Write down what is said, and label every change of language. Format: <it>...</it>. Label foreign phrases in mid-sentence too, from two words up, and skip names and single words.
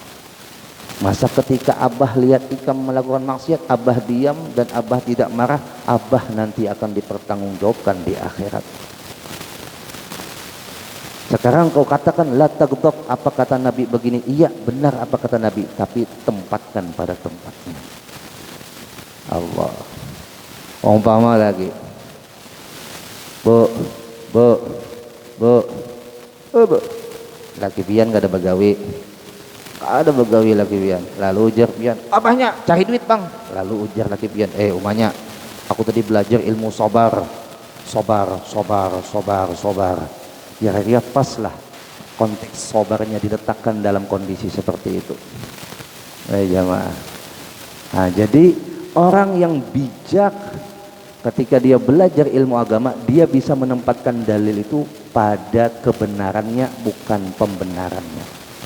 <id>Masa ketika abah lihat ikam melakukan maksiat, abah diam dan abah tidak marah, abah nanti akan dipertanggungjawabkan di akhirat. Sekarang kau katakan</id> <ar>la taghdab,</ar> <id>apa kata Nabi begini? Iya benar apa kata Nabi, tapi tempatkan pada tempatnya. Allah.</id> <bjn>Umpama lagi, bu, laki pian gak ada begawi. Ada begawi laki pian, lalu ujar pian, abahnya cari duit bang. Lalu ujar laki pian, umanya aku tadi belajar ilmu sobar.</bjn> <id>Kira-kira pas lah konteks sobarnya diletakkan dalam kondisi seperti itu. Jamaah. Nah, jadi orang yang bijak ketika dia belajar ilmu agama, dia bisa menempatkan dalil itu pada kebenarannya, bukan pembenarannya.</id>